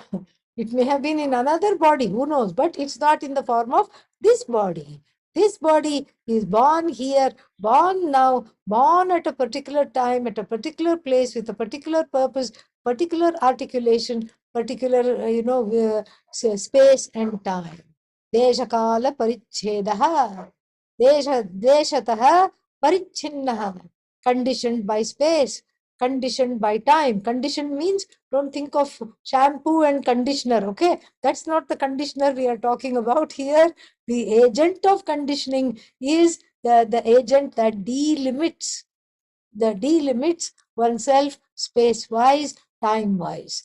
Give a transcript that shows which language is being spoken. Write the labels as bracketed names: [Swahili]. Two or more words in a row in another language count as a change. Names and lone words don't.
[English] It may have been in another body, who knows, but it's not in the form of this body. This body is born here, born now, born at a particular time, at a particular place, with a particular purpose, particular articulation, particular, space and time. [Sanskrit] Deshakala parichedaha. Deshatah parichinnaha. [English] Conditioned by space, conditioned by time. Condition means don't think of shampoo and conditioner, okay? That's not the conditioner we are talking about here. The agent of conditioning is the agent that delimits oneself space-wise, time-wise.